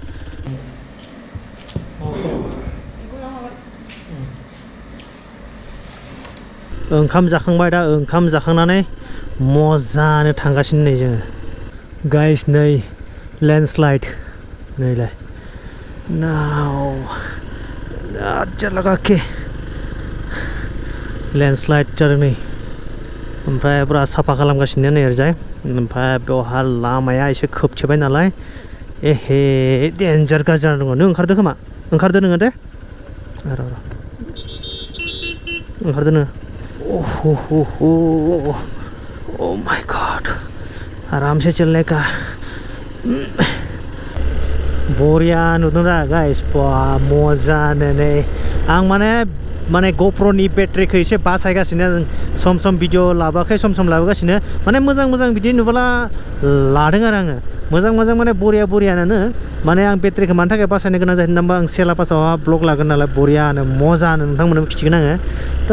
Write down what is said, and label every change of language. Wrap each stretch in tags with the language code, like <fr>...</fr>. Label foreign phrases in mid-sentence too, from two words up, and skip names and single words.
<brx>ओंखाम जाखांबाय दा ओंखाम जाखांनानै मोजानो थांगासिनो नै जोङो गाइस नै लैंडस्लाइड नैलाय नाव</brx> <hi>अच्छा लगा के</hi> <brx>लैंडस्लाइड जादों नै ओमफ्राय पुरा साफा खालामगासिनो नै ओरैजाय ओमफ्राय बेवहा लामाया एसे खोबथेबाय नालाय एहे डेन्जार गाज्रि जाना दङ नों ओंखारदो खोमा ओंखारदो नोङो दे र' ओंखारदो नोङो</brx> <en>oh my god</en> <hi>आराम से चलने का</hi> <brx>बरिया नुदों दा गाइस मोजानो नै आं माने ग'प्र'नि बेटारिखौ एसे बासायगासिनो सम भिडिअ लाबोआखै सम लाबोगासिनो माने मोजां बिदि नुबोला लादों आरो आङो मोजां मोजां माने बरिया बरियानो माने आं बेटारिखौ मानि थाखाय बासायनो गोनां जादों होनबा आं सेला पासावहा ब्लग लागोन नालाय बरियानो मजानो नोंथांमोननोबो खिथिगोन आङो थ'</brx>